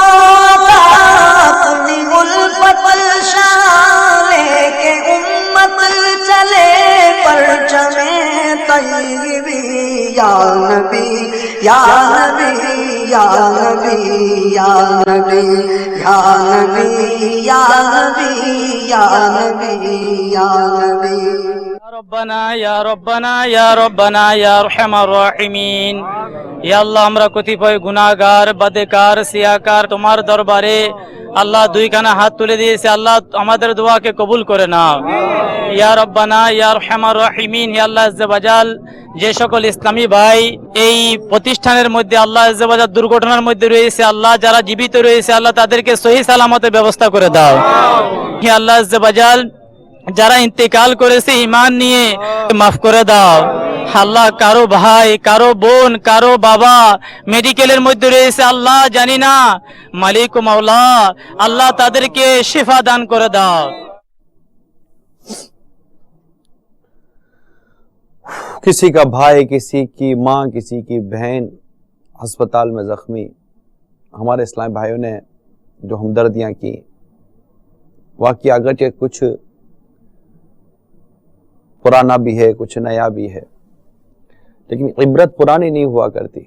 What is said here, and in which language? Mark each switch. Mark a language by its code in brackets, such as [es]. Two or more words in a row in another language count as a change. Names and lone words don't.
[ur] اپنی الفت شان لے کے امت چلے پرچم طیبی یا نبی یا نبی یا نبی یا نبی یا نبی یا نبی یا نبی یا نبی۔ [ar] ربنا یا ربنا یا ربنا یا ارحم الراحمین، یا [bn] আল্লাহ আমরা কতিপয় গুনাহগার বদকার সিয়াকার তোমার দরবারে আল্লাহ দুইখানা হাত তুলে দিয়েছে, আল্লাহ আমাদের দোয়াকে কবুল করে নাও। [ar] يا ربنا يا أرحم الراحمين، يا الله عز وجل, [bn] যে সকল ইসলামী ভাই এই প্রতিষ্ঠানের মধ্যে [ar] الله عز وجل [bn] দুর্ঘটনার মধ্যে রয়েছে, আল্লাহ যারা জীবিত রয়েছে আল্লাহ তাদেরকে সহি সালামতের ব্যবস্থা করে দাও। [ar] يا الله عز وجل, [bn] যারা ইন্তেকাল করেছে ঈমান নিয়ে মাফ করে দাও। আল্লাহ কারো ভাই, কারো বোন, কারো বাবা মেডিকেলের মধ্যে রয়েছে আল্লাহ জানি না, মালিক ও মাওলা আল্লাহ তাদেরকে শিফা দান করে দাও। [ur] کسی کا بھائی، کسی کی ماں، کسی کی بہن اسپتال میں زخمی، ہمارے اسلامی بھائیوں نے جو ہمدردیاں کی، واقعہ اگرچہ کچھ پرانا بھی ہے، کچھ نیا بھی ہے، لیکن عبرت پرانی نہیں ہوا کرتی.